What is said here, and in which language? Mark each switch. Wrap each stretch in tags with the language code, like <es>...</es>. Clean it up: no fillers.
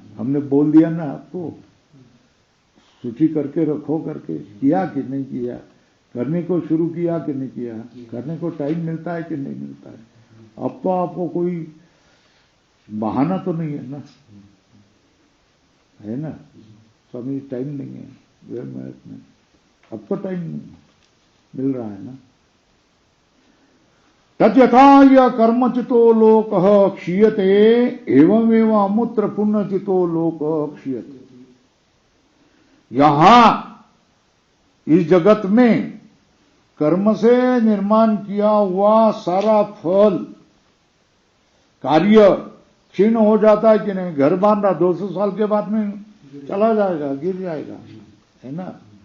<hi>हमने बोल दिया ना आपको, सूची करके रखो, करके किया कि नहीं किया, करने को शुरू किया कि नहीं किया, करने को टाइम मिलता है कि नहीं मिलता है। अब तो आपको कोई बहाना तो नहीं है ना, है ना। स्वामी टाइम नहीं है में, अब तो टाइम मिल रहा है ना।</hi> <sa>तद्यथा यह कर्मचितो लोकः क्षीयते एवमेव अमूत्र पुण्यचितो लोकः क्षीयते।</sa> <hi>यहां इस जगत में कर्म से निर्माण किया हुआ सारा फल कार्य क्षीण हो जाता है कि नहीं? घर बांधा 200 साल के बाद में चला जाएगा, गिर जाएगा, है ना।</hi>